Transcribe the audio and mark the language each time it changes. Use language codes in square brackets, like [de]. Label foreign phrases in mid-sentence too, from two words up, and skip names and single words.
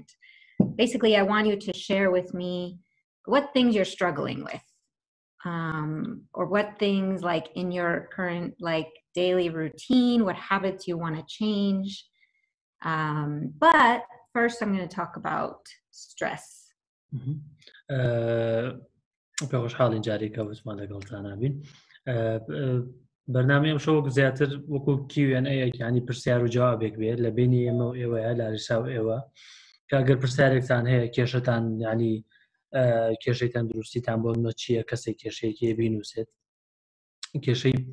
[en] Basically, I want you to share with me what things you're struggling with, or what things like in your current daily routine, what habits you want to change. But first I'm going to talk about stress. [ckb] خوشحاڵین جارێکە وتمان لەگەڵتانە بین. بەرنامەی ئەمشەو زیاتر وەکو Q&A یعنی پرسیار و جوابێک بێت لە بینی ئێمە و ئێوەیە لاریسا و ئێوە کە ئەگەر پرسیارێکتان هەیە کێشەتان ینی کێشەی تەندروستیتان بۆ منە چییە کەسێک کێشەیەکی بینوسێت کێشەی